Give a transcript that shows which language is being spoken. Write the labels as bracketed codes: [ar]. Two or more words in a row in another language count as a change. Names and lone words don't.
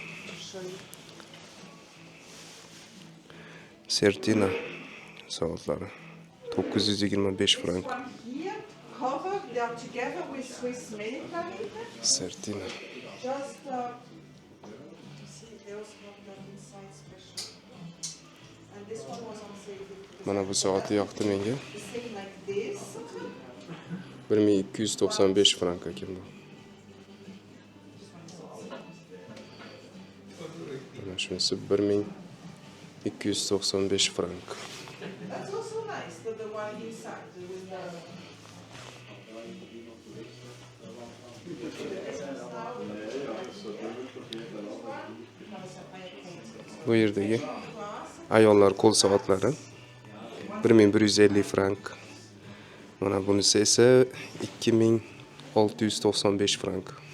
[uz] Certina soatlari 925 frank. [en] Here, cover, they are together with Swiss military. Certina. Just, you see, they also have done inside special. And this one was on sale. [uz] Mana bu soati yoqdi menga. [en] The same like this. [uz] 1295 frank ekan bu. Mana shunisi 1295 frank. [en] That's also nice, the one inside with the... [uz] Bu yerdagi ayollar qo'l soatlari 1150 frank. Mana bunisi esa 2695 frank.